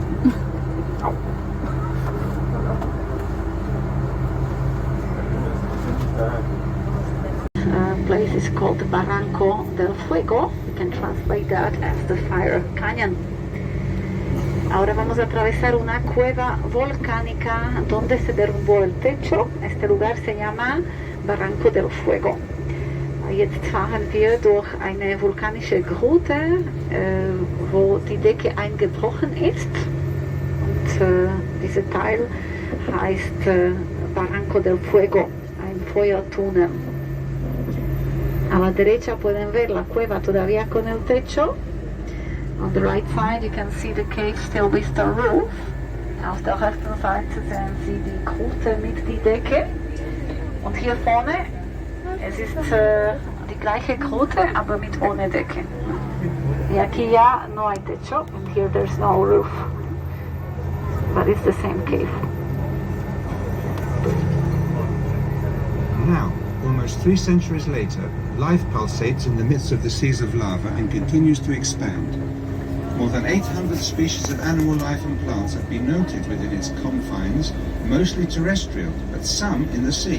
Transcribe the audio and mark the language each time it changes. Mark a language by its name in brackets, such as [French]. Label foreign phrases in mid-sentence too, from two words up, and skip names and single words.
[English] Au. Place is called Barranco del Fuego. We can translate that as the Fire Canyon. [Spanish] Ahora vamos a atravesar una cueva volcánica donde se derrumbó el techo. Este lugar se llama Barranco del Fuego. [German] Jetzt fahren wir durch eine vulkanische Grute, wo die Decke eingebrochen ist. Und dieser Teil heißt Barranco del Fuego, ein Feuertunnel. [Spanish] A la derecha pueden ver la cueva todavía con el techo. [English] On the right side you can see the cave still with the roof. [German] Auf der rechten Seite sehen Sie die Grute mit die Decke. Und hier vorne, es ist die gleiche Grute, aber mit ohne Decke. [Spanish] Y aquí ya no hay techo, [English] and here there's no roof. But it's the same cave. Now, almost 3 centuries later, life pulsates in the midst of the seas of lava and continues to expand. More than 800 species of animal life and plants have been noted within its confines, mostly terrestrial, but some in the sea.